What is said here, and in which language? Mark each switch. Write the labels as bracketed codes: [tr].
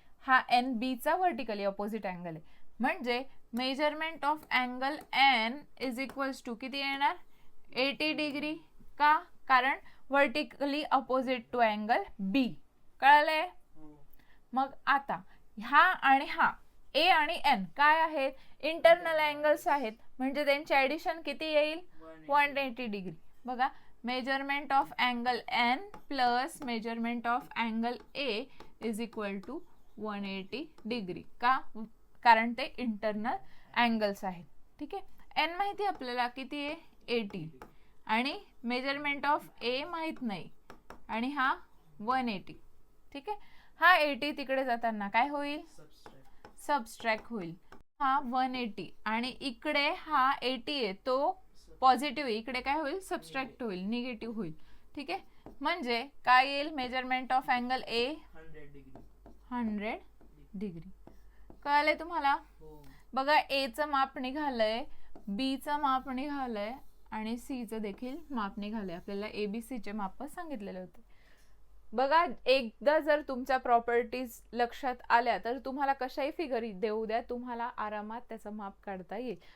[mr] हा एन बी चा vertically opposite angle आहे. म्हणजे [en] measurement of angle N is equals to [mr] किती येणार? 80 डिग्री. का? कारण व्हर्टिकली अपोजिट टू अँगल बी. कळलंय? मग आता हा आणि हा ए आणि एन काय आहेत? इंटरनल अँगल्स आहेत. म्हणजे त्यांचे ऍडिशन किती येईल? 180 डिग्री. बघा, [en] Measurement of angle N plus measurement of angle A is equal to 180 degree. [mr] का? कारण ते इंटरनल अँगल्स आहेत. ठीक आहे. एन माहिती आपल्याला किती आहे? 80. आणि मेजरमेंट ऑफ ए माहित नाही, आणि हा 180. ठीक आहे. हा 80 तिकडे जाताना काय होईल? सबस्ट्रॅक्ट होईल. हा 180 आणि इकडे हा 80 आहे तो पॉझिटिव्ह आहे, इकडे काय होईल? सबस्ट्रॅक्ट होईल, निगेटिव्ह होईल. ठीक आहे. म्हणजे काय येईल? [en] Measurement of angle A 100 degree. [mr] कळालंय तुम्हाला? बघा, ए चं माप निघालंय, बी चं माप निघालंय आणि सी चं देखील माप निघालंय. आपल्याला एबीसी चे माप सांगितलेले होते. बघा, एकदा जर तुमच्या प्रॉपर्टीज लक्षात आल्या तर तुम्हाला कशाही फिगर देऊ द्या, तुम्हाला आरामात त्याचं माप काढता येईल.